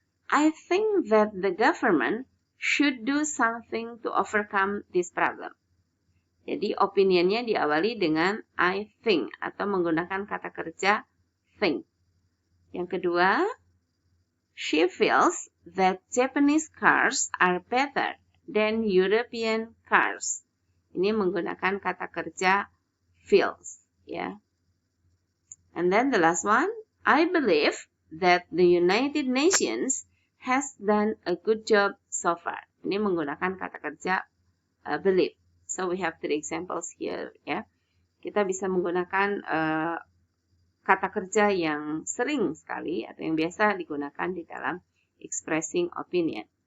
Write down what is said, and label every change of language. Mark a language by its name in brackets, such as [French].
[English] I think that the government should do something to overcome this problem. [Indonesian] Jadi opinionnya diawali dengan [English] I think [Indonesian] atau menggunakan kata kerja think. Yang kedua, [English] she feels that Japanese cars are better than European cars. [Indonesian] Ini menggunakan kata kerja feels, ya. [English] And then the last one, I believe that the United Nations has done a good job so far. [Indonesian] Ini menggunakan kata kerja believe. [English] So we have 3 examples here, [Indonesian] ya. Kita bisa menggunakan kata kerja yang sering sekali atau yang biasa digunakan di dalam expressing opinion.